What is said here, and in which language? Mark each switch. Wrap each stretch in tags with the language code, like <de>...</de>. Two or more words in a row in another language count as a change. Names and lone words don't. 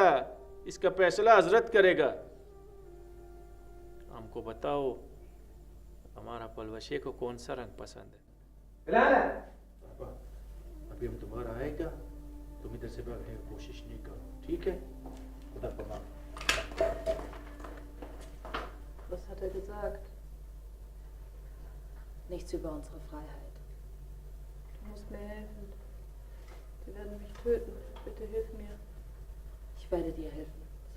<hi>इसका फैसला हजरत करेगा। हमको बताओ, हमारा पलवशे को कौन सा रंग पसंद है? बिलाल, अभी हम तुम्हारा आएगा, तुम इधर से भागने की कोशिश नहीं करो, ठीक है?</hi> <fa>خدا پامان.</fa> <de>Was hat er gesagt? Nichts über unsere Freiheit. Du musst mir helfen. Sie werden mich töten. Bitte hilf mir. Ich werde dir helfen,</de>